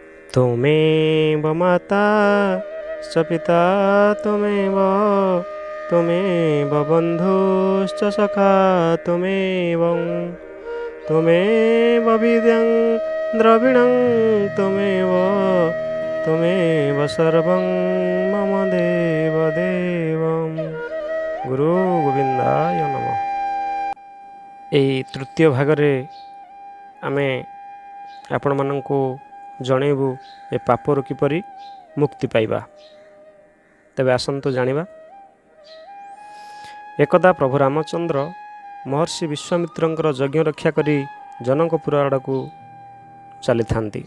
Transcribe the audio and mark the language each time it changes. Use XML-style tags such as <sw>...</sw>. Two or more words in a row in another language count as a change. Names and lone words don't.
<sa>त्वमेव माता च पिता त्वमेव त्वमेव बन्धुश्च सखा त्वमेव विद्यां द्रविणं त्वमेव सर्वं मम देवदेवं। गुरु गोविंदाय नमः।</sa> <or>ଏହି ତୃତୀୟ ଭାଗରେ ଆମେ ଆପଣମାନଙ୍କୁ ଜଣେଇବୁ ଏ ପାପରୁ କିପରି ମୁକ୍ତି ପାଇବା। ତେବେ ଆସନ୍ତୁ ଜାଣିବା। ଏକଦା ପ୍ରଭୁ ରାମଚନ୍ଦ୍ର ମହର୍ଷି ବିଶ୍ୱାମିତ୍ରଙ୍କର ଯଜ୍ଞ ରକ୍ଷା କରି ଜନକପୁର ଆଡ଼କୁ ଚାଲିଥାନ୍ତି।</or>